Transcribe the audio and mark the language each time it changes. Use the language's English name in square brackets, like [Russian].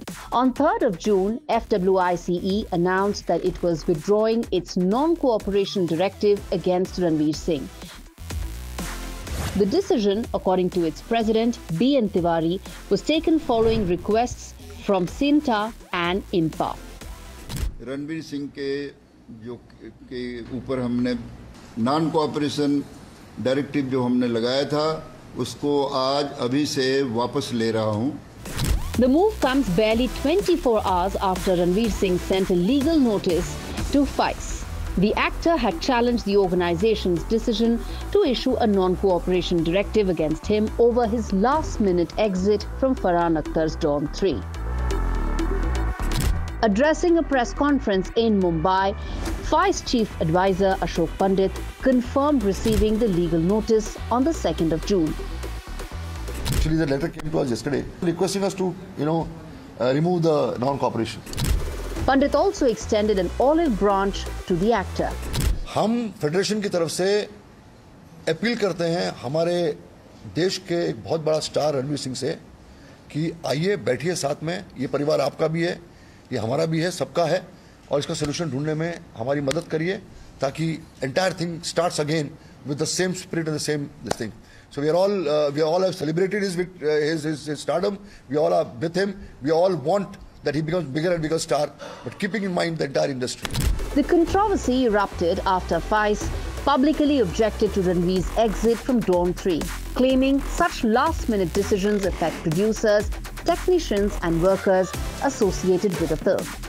[English] On 3rd of June, FWICE announced that it was withdrawing its non-cooperation directive against Ranveer Singh. The decision, according to its president, B.N. Tiwari, was taken following requests from Sinta and INPA. [Hindi] Ranveer Singh के जो के ऊपर हमने non cooperation directive जो हमने लगाया था उसको आज अभी से वापस ले रहा हूं. [English] The move comes barely 24 hours after Ranveer Singh sent a legal notice to FICE. The actor had challenged the organization's decision to issue a non-cooperation directive against him over his last minute exit from Farhan Akhtar's Dawn 3. Addressing a press conference in Mumbai, FICE chief advisor Ashok Pandit confirmed receiving the legal notice on the 2nd of June. Actually, the letter came to us yesterday requesting us to, remove the non-cooperation. Pandit also extended an olive branch to the actor. [Hindi] हम federation की तरफ से appeal करते हैं हमारे देश के एक बहुत बड़ा स्टार रणवीर सिंह से कि आइए बैठिए साथ में, ये परिवार आपका भी है. ये हमारा भी है सबका है और इसका सलूशन ढूंढने में हमारी मदद करिए ताकि [English] Entire thing starts again with the same spirit and the same this thing. So we all have celebrated his stardom. We all are with him. We all want that he becomes bigger and bigger star, but keeping in mind the entire industry. The controversy erupted after Faiz publicly objected to Ranveer's exit from Dawn 3, claiming such last-minute decisions affect producers, technicians and workers associated with the film.